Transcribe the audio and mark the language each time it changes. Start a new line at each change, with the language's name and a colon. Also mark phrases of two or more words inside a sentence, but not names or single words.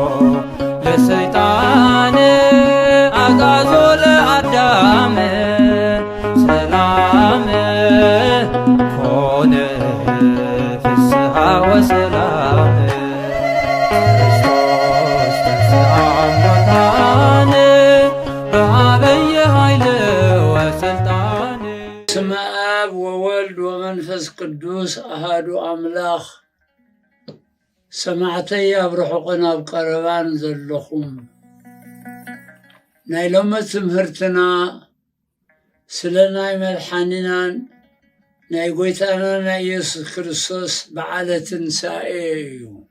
Geez: ለሰይጣን አግዓዞ ለአዳም ሰላም ኮነ ፍስሐ ወሰላም በስመ አብ ወወልድ ወመንፈስ ቅዱስ አሐዱ አምላኽ።
Tigrinya: ሰማዕተይ ኣብ ርሑቕን ኣብ ቀረባን ዘለኹም ናይ ሎሚ ትምህርትና ስለ ናይ መድሓኒናን ናይ ጐይታና ናይ ኢየሱስ ክርስቶስ በዓለ ትንሣኤ እዩ።